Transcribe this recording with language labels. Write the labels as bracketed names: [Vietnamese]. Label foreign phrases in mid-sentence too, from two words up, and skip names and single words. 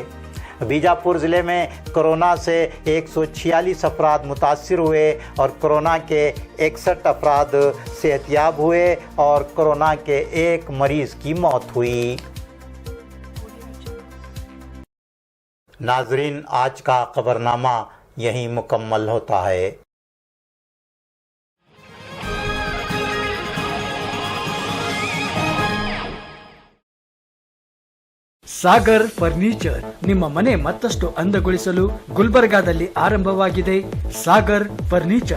[Urdu] بیجاپور ضلعے میں کورونا سے 146 افراد متاثر ہوئے اور کورونا کے 61 افراد صحت یاب ہوئے اور کورونا کے 1 مریض کی موت ہوئی. ناظرین، آج کا خبرنامہ یہیں مکمل ہوتا ہے. [Kannada] ಸಾಗರ್ ಫರ್ನಿಚರ್ ನಿಮ್ಮ ಮನೆ ಮತ್ತಷ್ಟು ಅಂದಗೊಳಿಸಲು ಗುಲ್ಬರ್ಗಾದಲ್ಲಿ ಆರಂಭವಾಗಿದೆ ಸಾಗರ್ ಫರ್ನಿಚರ್.